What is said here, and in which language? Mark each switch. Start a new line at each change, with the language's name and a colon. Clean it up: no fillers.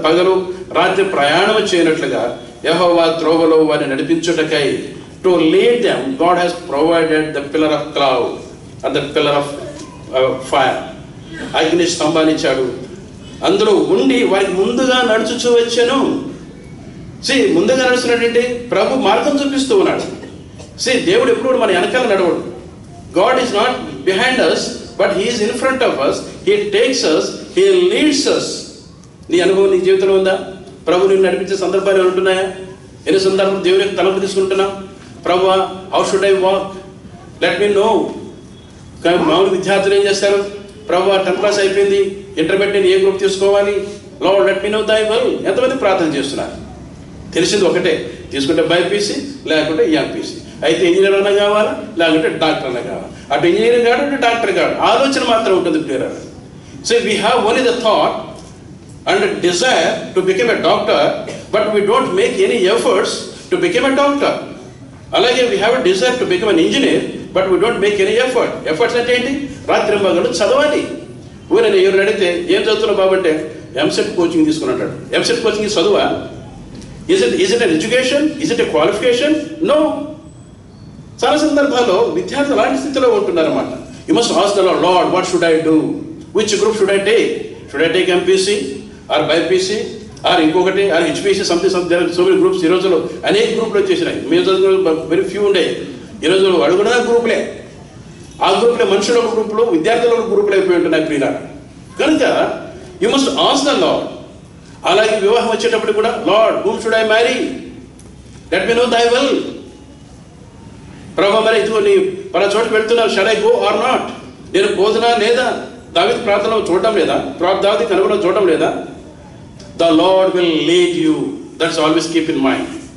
Telugu: పగలు రాత్రి ప్రయాణం చేయనట్లుగా యెహోవా త్రోవలో వారిని నడిపించుటకై
English: To lead them God has provided the pillar of cloud and the pillar of fire.
Telugu: అగ్ని స్తంభాన్ని ఇచ్చాడు, అందులో ఉండి వారికి ముందుగా నడుచుచూ వచ్చాను. ముందుగా నడుస్తున్నాడంటే ప్రభు మార్గం చూపిస్తూ ఉన్నాడు. దేవుడు ఎప్పుడు మన వెనకాల నడవడు.
English: God is not behind us, but He is in front of us. He takes us, He leads us.
Telugu: నీ అనుభవం నీ జీవితంలో ఉందా? ప్రభు నిన్ను నడిపించే సందర్భాలు ఉంటున్నాయా? ఎన్ని సందర్భాలు దేవుని యొక్క తలంపు తీసుకుంటున్నాం?
English: ప్రభువా, how should I walk, let me know.
Telugu: కానీ మామూలు విద్యార్థులు ఏం చేస్తారు? ప్రభువా, 10th class అయిపోయింది, ఇంటర్మీడియట్ ఏ గ్రూప్ తీసుకోవాలి,
English: Lord let me know thy will.
Telugu: ఎంతమంది ప్రార్థన చేస్తున్నారు? తెలిసింది ఒకటే, తీసుకుంటే బైపీసీ లేకుంటే ఎంపీసీ. అయితే ఇంజనీర్ అన్నా కావాలా, లేకుంటే డాక్టర్ అన్నా కావాలి. అటు ఇంజనీరింగ్ కాదు, అటు డాక్టర్ కాదు, ఆలోచన మాత్రం ఉంటుంది clear.
English: So we have only the thought and desire to become a doctor, but we don't make any efforts to become a doctor. అలాగే we have a desire to become an engineer, but we don't make any efforts
Telugu: అంటే ఏంటి? రాత్రి మగలు చదవాలి. ఊరిని ఎవరు అడిగితే ఏం చదువుతున్నావు బాబు అంటే ఎంసెట్ కోచింగ్ తీసుకుని అంటాడు. EAMCET coaching చదువా?
English: Is it an education? Is it a qualification? No.
Telugu: చాలా సందర్భాల్లో విద్యార్థులు అలాంటి స్థితిలో ఉంటున్నారన్నమాట.
English: You must ask the Lord, what should I do? Which group should I take? Should I take MPC or BPC or ఇంకొకటి or HPC? something there are so many groups.
Telugu: ఈ రోజుల్లో అనేక గ్రూపులు వచ్చేసినాయి. మీ రోజుల్లో
English: very few
Telugu: ఉండే. ఈ రోజు అడుగునా గ్రూపులే. ఆ గ్రూపులే మనుషుల గ్రూపులు, విద్యార్థుల గ్రూపులు అయిపోయి ఉంటున్నాయి ప్రియులారా.
English: కనుక you must ask the Lord.
Telugu: అలాగే వివాహం వచ్చేటప్పుడు కూడా,
English: Lord whom should I marry? Let me know thy will.
Telugu: ప్రభు, మరి ఇదిగో నీ పలా చోటుకు వెళ్తున్నావు,
English: shall I go or not?
Telugu: నేను పోదునా లేదా? దావీదు ప్రార్థనలో చూడడం లేదా? దావీదు కనుగొనలో చూడడం లేదా?
English: The Lord will lead you, that's always keep in mind.